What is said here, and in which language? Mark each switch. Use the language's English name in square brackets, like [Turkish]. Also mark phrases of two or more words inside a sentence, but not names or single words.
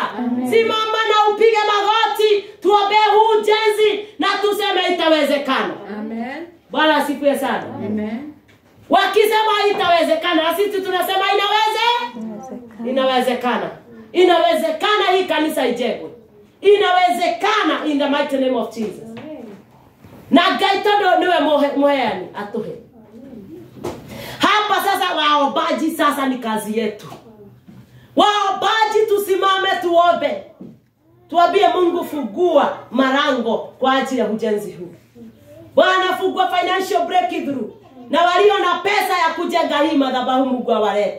[Swahili] Simama na upige magoti, tuombe huu ujenzi na tuseme itawezekana. Amen. Bwana asifiwe sana. Amen. Wakisema itawezekana, sisi tunasema inawezekana. Inawezekana hii kanisa ijengwe. Inawezekana [English] in the mighty name of Jesus. [Kikuyu] Na gaitodo niwe moheani atuhe. [Swahili] Hapa sasa waombaji, sasa ni kazi yetu. Waombaji tusimame tuombe. Tuambie Mungu fungua marango kwa ajili ya ujenzi huu. Bwana fungua [English] financial breakthrough. [Swahili] Na walio na pesa ya kujenga hii madhabahu Mungu awalete.